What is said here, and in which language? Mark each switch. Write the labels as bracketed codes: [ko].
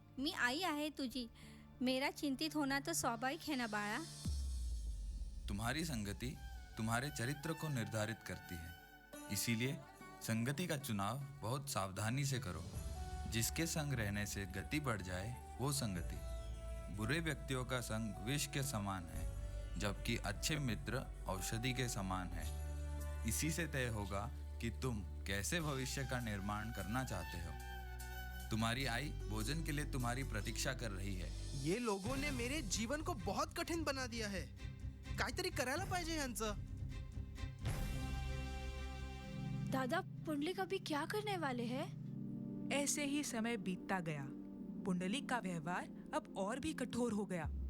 [mr] मी आई आहे तुझी, [hi] मेरा चिंतित होना तो स्वाभाविक है ना बाळा। तुम्हारी संगति तुम्हारे चरित्र को निर्धारित करती है, इसीलिए संगति का चुनाव बहुत सावधानी से करो। जिसके संग रहने से गति बढ़ जाए वो संगति। बुरे व्यक्तियों का संग विष के समान है, जबकि अच्छे मित्र औषधि के समान है। इसी से तय होगा कि तुम कैसे भविष्य का निर्माण करना चाहते हो। तुम्हारी आई भोजन के लिए तुम्हारी प्रतीक्षा कर रही है। ये लोगों ने मेरे जीवन को बहुत कठिन बना दिया है। [mr] काहीतरी करायला पाहिजे यांचं। [hi] दादा, पुंडलिक अभी क्या करने वाले हैं? ऐसे ही समय बीतता गया। पुंडलिक का व्यवहार अब और भी कठोर हो गया।